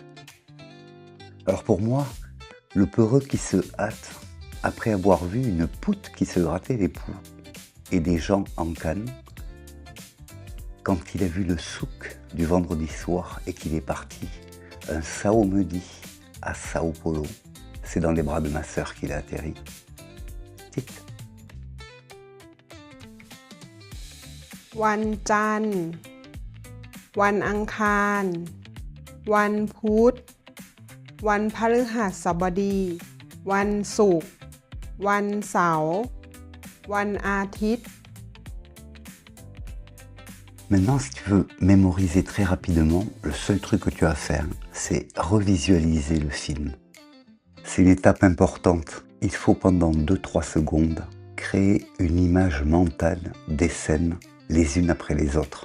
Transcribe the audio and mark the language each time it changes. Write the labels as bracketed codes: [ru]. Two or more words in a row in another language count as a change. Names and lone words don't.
[fr] Alors pour moi, le peureux qui se hâte, après avoir vu une poutre qui se grattait les poux et des gens en canne, quand il a vu le souk du vendredi soir et qu'il est parti, un saumedi à Sao Paulo, c'est dans les bras de ma sœur qu'il a atterri. Tite. [th] วันจันทร์วันอังคารวันพุธวันพฤหัสบดีวันศุกร์วันเสาร์วันอาทิตย์ [fr] Maintenant, si tu veux mémoriser très rapidement, le seul truc que tu as à faire, c'est revisualiser le film. C'est une étape importante. Il faut pendant 2-3 secondes créer une image mentale des scènes les unes après les autres.